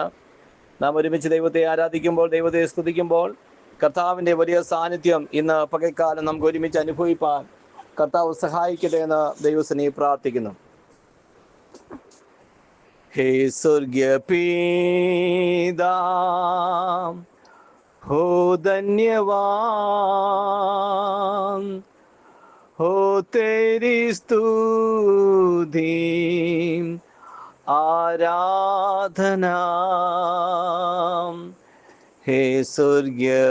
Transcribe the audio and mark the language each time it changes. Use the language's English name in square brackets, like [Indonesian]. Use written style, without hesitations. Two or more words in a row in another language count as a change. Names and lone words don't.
[Malayalam] നാം ഒരുമിച്ച് ദൈവത്തെ ആരാധിക്കുമ്പോൾ, ദൈവത്തെ സ്തുതിക്കുമ്പോൾ കർത്താവിൻ്റെ വലിയ സാന്നിധ്യം ഇന്ന് പകൽക്കാലം നമുക്ക് ഒരുമിച്ച് അനുഭവിപ്പാൻ കർത്താവ് സഹായിക്കട്ടെ എന്ന് ദൈവസന്നിധിയിൽ പ്രാർത്ഥിക്കുന്നു. [Hindi] हे स्वर्गीय पिता हो धन्यवान हो तेरी स्तुति आराधना हे स्वर्गीय